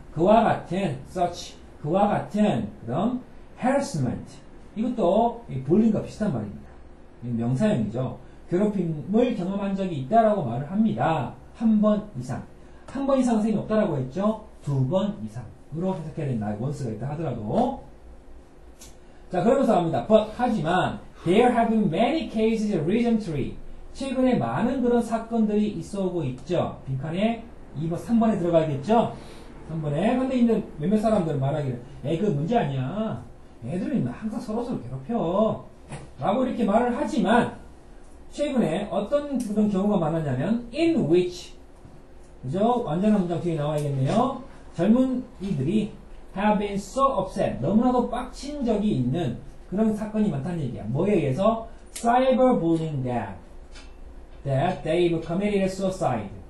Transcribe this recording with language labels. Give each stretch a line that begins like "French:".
Korean: 그와 같은 such, 그와 같은 그런 harassment. 이것도 bullying과 비슷한 말입니다. 명사형이죠. 괴롭힘을 경험한 적이 있다라고 말을 합니다. 한 번 이상. 한 번 이상 선생님이 없다라고 했죠. 2번 이상으로 해석해야 된다. 원스가 있다 하더라도. 자, 그러면서 합니다.
English: But,
Korean: 하지만,
English: there have been many cases recently.
Korean: 최근에 많은 그런 사건들이 있어 오고 있죠. 빈칸에 2번, 3번에 들어가겠죠? 3번에. 근데 이제 몇몇 사람들은 말하기를, 그 문제 아니야. 애들이 항상 서로서로 괴롭혀. 라고 이렇게 말을 하지만, 최근에 어떤 그런 경우가 많았냐면,
English: in which,
Korean: 그죠? 완전한 문장 뒤에 나와야겠네요. 젊은이들이
English: have been so upset.
Korean: 너무나도 빡친 적이 있는 그런 사건이 많다는 얘기야. 뭐에 의해서?
English: cyberbullying that they've committed suicide.